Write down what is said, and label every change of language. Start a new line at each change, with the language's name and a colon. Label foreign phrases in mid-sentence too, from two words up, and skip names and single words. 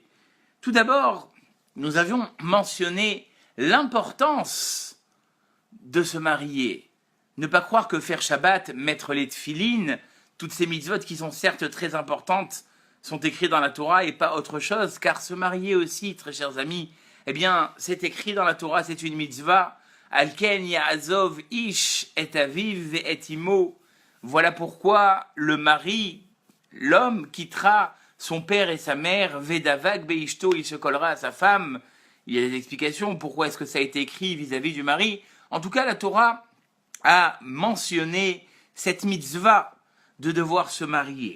French: Tout d'abord, nous avions mentionné l'importance de se marier. Ne pas croire que faire Shabbat, mettre les tefilines, toutes ces mitzvot qui sont certes très importantes, sont écrits dans la Torah et pas autre chose, car se marier aussi, très chers amis, c'est écrit dans la Torah, c'est une mitzvah.
Hebrew: על כן יעזב איש את אביו את אמו.
French: Voilà pourquoi le mari, l'homme, quittera son père et sa mère.
Hebrew: ודבק באשתו,
French: il se collera à sa femme. Il y a des explications pourquoi est-ce que ça a été écrit vis-à-vis du mari. En tout cas, la Torah a mentionné cette mitzvah de devoir se marier.